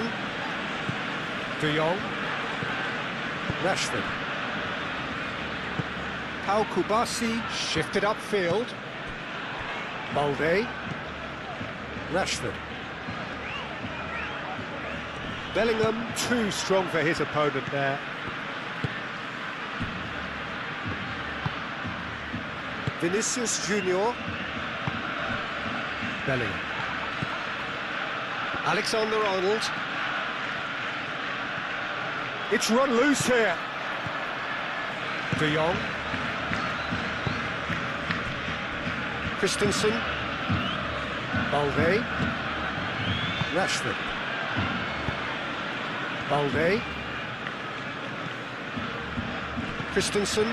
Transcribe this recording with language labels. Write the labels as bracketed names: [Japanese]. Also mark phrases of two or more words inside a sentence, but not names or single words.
[English] De Jong. Rashford. Pau Kubasi shifted upfield. Balde. Rashford. Bellingham too strong for his opponent there. Vinicius Junior. Bellingham. Alexander-Arnold. It's run loose here. De Jong. Christensen. Balde. Rashford. Balde. Christensen.